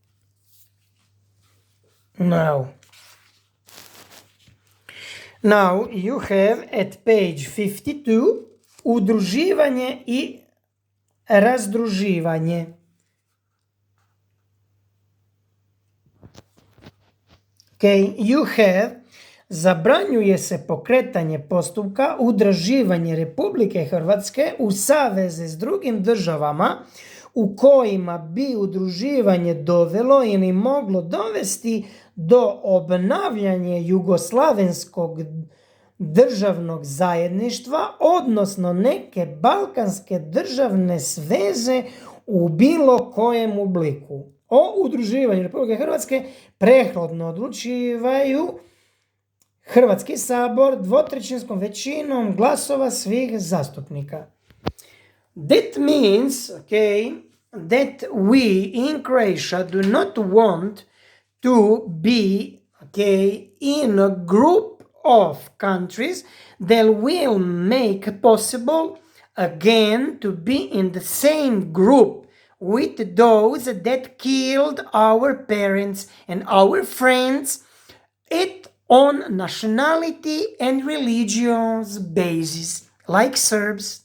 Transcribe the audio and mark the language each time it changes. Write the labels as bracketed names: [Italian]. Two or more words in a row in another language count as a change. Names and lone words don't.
[English] now you have at page 52 [Croatian] udruživanje i razdruživanje. [English] Okay, you have [Croatian] zabranjuje se pokretanje postupka udruživanje Republike Hrvatske u saveze s drugim državama u kojima bi udruživanje dovelo ili moglo dovesti do obnavljanja jugoslavenskog državnog zajedništva, odnosno neke balkanske državne sveze u bilo kojem obliku. O udruživanju Republike Hrvatske prethodno odlučivaju Hrvatski sabor dvotrećinskom većinom glasova svih zastupnika. [English] That means, okay, that we in Croatia do not want to be, okay, in a group of countries that will make possible again to be in the same group with those that killed our parents and our friends on nationality and religious basis, like Serbs.